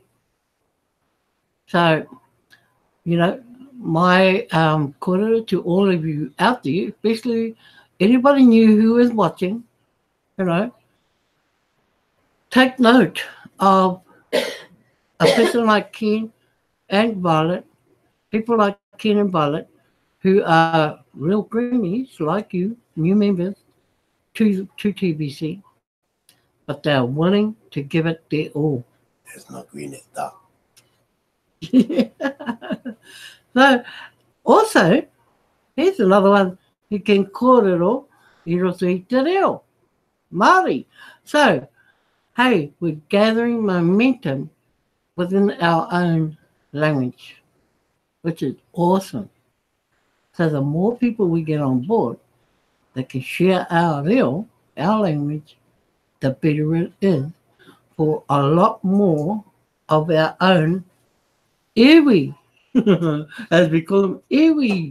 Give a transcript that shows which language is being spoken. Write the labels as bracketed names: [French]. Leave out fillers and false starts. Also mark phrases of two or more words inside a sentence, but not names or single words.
[English] So, you know, my kōrero to all of you out there, especially anybody new who is watching, you know, take note of a person like Ken and Violet, people like Ken and Violet, who are real greenies like you, new members to TBC, but they're willing to give it their all. It's not green, it's dark. So, also, here's another one. You can [Māori] kōrero I roto I te reo, Māori. [English] So, hey, we're gathering momentum within our own language, which is awesome. So the more people we get on board that can share our reo, our language, the better it is for a lot more of our own iwi, as we call them, iwi.